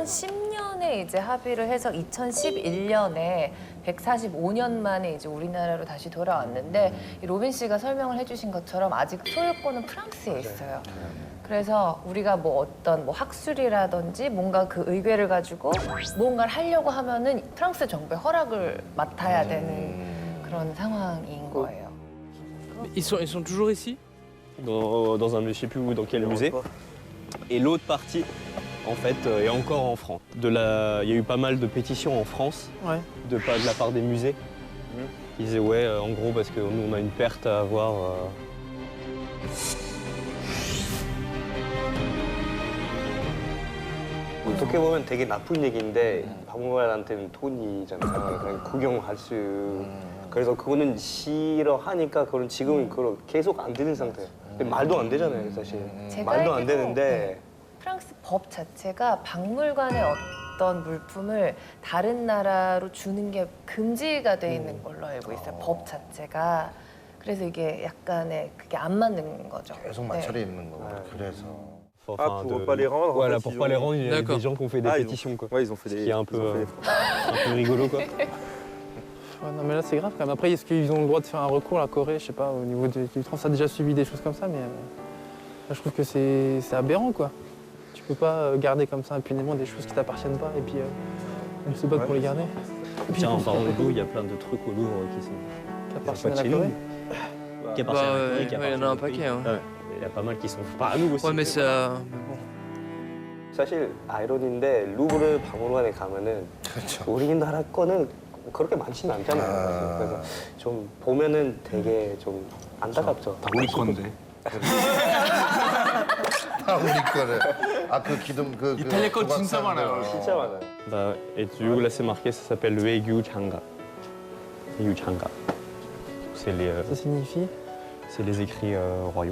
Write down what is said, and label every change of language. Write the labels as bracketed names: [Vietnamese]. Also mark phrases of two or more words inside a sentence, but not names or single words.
[Korean] 2010년에 이제 합의를 해서 2011년에 145년 만에 이제 우리나라로 다시 돌아왔는데 이 로빈 씨가 설명을 해주신 것처럼 아직 소유권은 프랑스에 있어요. 그래서 우리가 뭐 어떤 뭐 학술이라든지 뭔가 그 의궤를 가지고 뭔가를 하려고 하면은 프랑스 정부의 허락을 맡아야 되는 그런 상황인 거예요. [French] Ils sont toujours ici? Dans un, je sais plus où, dans quel musée. Et l'autre partie, en fait, est encore en France. Il y a eu pas mal de pétitions en France, Ouais. de la part des musées. Ils disaient ouais, en gros, parce que nous, on a une perte à avoir. [Korean] 어떻게 보면 되게 나쁜 얘기인데 박물관한테는 돈이잖아요. 그냥 구경할 수. 그래서 그거는 싫어하니까 그건 지금은 계속 안 되는 상태예요. 말도 안 되잖아요, 사실. 제가 말도 안 알기로 되는데. 프랑스 법 자체가 박물관의 어떤 물품을 다른 나라로 주는 게 금지가 돼 있는 걸로 알고 있어요. 법 자체가. 그래서 이게 약간의 그게 안 맞는 거죠. 계속 마찰이 있는 거고. 그래서. [French] Enfin, pour pas les rendre. Voilà, en fait, pour ils pas les ont- rendre, il y a D'accord. des gens qui ont fait des Ah, ils ont- pétitions, quoi. Ouais, ils ont fait Ce des. qui est un ils peu, ont fait des- un peu rigolo, quoi. Ouais, non, mais là, c'est grave quand même. Après, est-ce qu'ils ont le droit de faire un recours à la Corée? Je sais pas, au niveau du trans, ça a déjà subi des choses comme ça, mais là, je trouve que c'est aberrant, quoi. Tu peux pas garder comme ça impunément des choses qui t'appartiennent pas et puis on se bat pour les garder. Tiens, en parlant de Louvre, il y a plein de trucs au Louvre qui sont Qui qui appartiennent sont à pas la de chez Corée. nous. Qui appartiennent à la Corée, qui ouais, il y en a appartiennent un au pays. paquet. Hein. Ouais, il y a pas mal qui sont pas à nous aussi. Ouais, mais ça. Mais bon. [Korean] 사실 아이러니인데 루브르 박물관에 가면은 그렇죠. 우리나라 거는 그렇게 많지는 않잖아요. 사실. 그래서 좀 보면은 되게 좀 안타깝죠. 다 우리 건데. 아, 우리 거를. 아, 그 기둥, 이탈리아 거 진짜 많아요. 진짜 많아요. [French] Bah, et du coup là c'est marqué, ça s'appelle le Haegyu Changa. Haegyu Changa. C'est Ça signifie les écrits royaux.